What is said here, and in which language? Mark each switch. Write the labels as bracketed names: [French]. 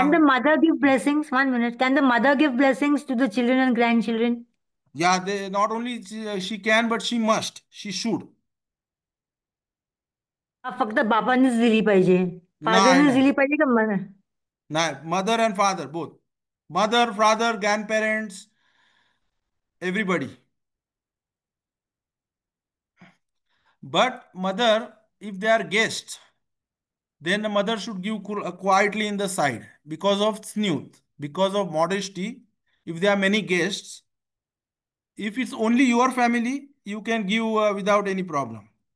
[English] Can the mother give blessings? 1 minute. Can the mother give blessings to the children and grandchildren? या दे not only she can but she must, she should. [Marathi] हा फक्त बाबांनीच दिली पाहिजे, नाही फादरनेच नाही दिली पाहिजे का मला? [English] नाही, mother and father both. Mother father grandparents, everybody. But mother, if they are guests, then the mother should give quietly in the side because of snoot, because of modesty. If there are many guests, if it's only your family, you can give without any problem.